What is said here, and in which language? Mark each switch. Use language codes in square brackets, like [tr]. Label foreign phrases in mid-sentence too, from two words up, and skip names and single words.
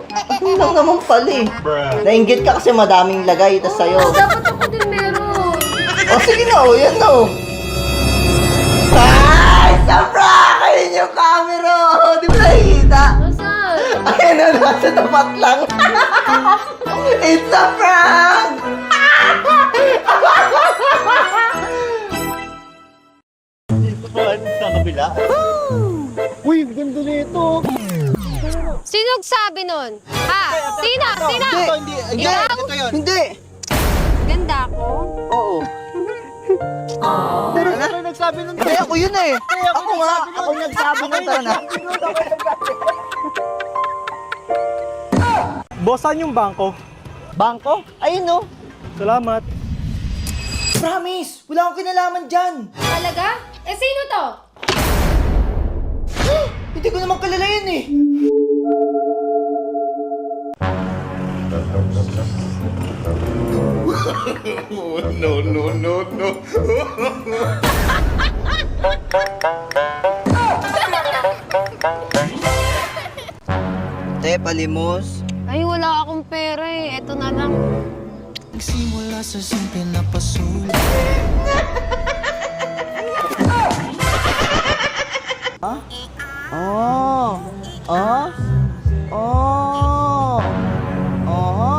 [tl] Ano lang naman pala eh. Nainggit ka kasi madaming lagay, tas sa'yo. Dapat ako din meron. O sige na, o yan na o. Ay, sabra! Ayun yung camera! Di ba nakikita? Nasaan? Ayun na, nasa tapat lang. [en] It's a prank! [tl] Dito ba? Sa kabila? Uy, ganda nito. Sino nagsabi nun? Ha? Sino? Sino? Hindi. Ikaw? Hindi. Ganda ako? Oo. Pero nagsabi nun. Hindi, ako yun eh. Ako nga. Ako nagsabi nun. Tara na. Boss, saan yung bangko? Bangko? Ayun no. Salamat. Promise! Wala akong kinalaman dyan. Talaga? Eh sino to? Hindi ko naman kilala yun eh. [en] No, no, no, no. [tl] Te, palimos. Ay, wala akong pera eh. Eto na lang. Nagsimula sa simple na pasulit. Oh. Oh. Oh. Oh.